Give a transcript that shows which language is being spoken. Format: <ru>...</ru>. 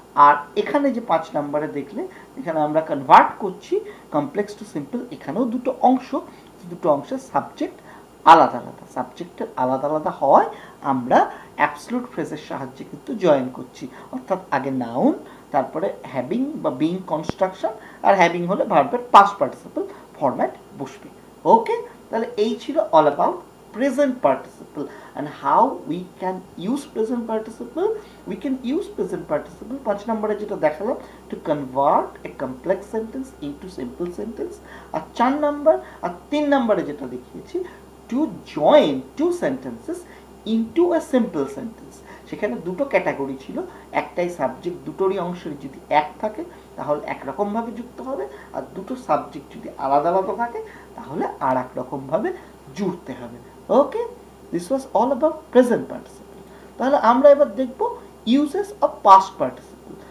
<bn>আর এখানে যে 5 নম্বরে দেখলে, এখানে আমরা কনভার্ট করছি কমপ্লেক্স টু সিম্পল, এখানেও দুটো অংশ, দুটো অংশের সাবজেক্ট আলাদা আলাদা, সাবজেক্টের আলাদা আলাদা হওয়ায় আমরা অ্যাবসলিউট ফ্রেজের সাহায্যে কিন্তু জয়েন করছি, অর্থাৎ আগে নাউন, তারপরে হ্যাভিং বা বিং কনস্ট্রাকশন, আর হ্যাভিং হলে ভার্বের পাস্ট পার্টিসিপল ফরম্যাট বসবে।</bn> <en>okay,</en> <bn>তাহলে এই ছিল</bn> <en>All about present participle and how we can use present participle. We can use present participle</en> <bn>5 নম্বরে যেটা দেখালাম,</bn> <en>to convert a complex sentence into simple sentence,</en> <bn>আর 4 নম্বর আর 3 নম্বরে যেটা দেখিয়েছি,</bn> <en>to join two sentences into a simple sentence।</en> <bn>সেখানে দুটো category ছিল, একটাই সাবজেক্ট দুটোরই অংশের যদি এক থাকে তাহলে একরকমভাবে যুক্ত হবে, আর দুটো সাবজেক্ট যদি আলাদা আলাদা থাকে তাহলে আর এক রকমভাবে জুড়তে হবে।</bn> <en>Okay, this was all about present participle.</en> <bn>তাহলে আমরা এবার দেখব</bn> <en>Uses of past participle.</en>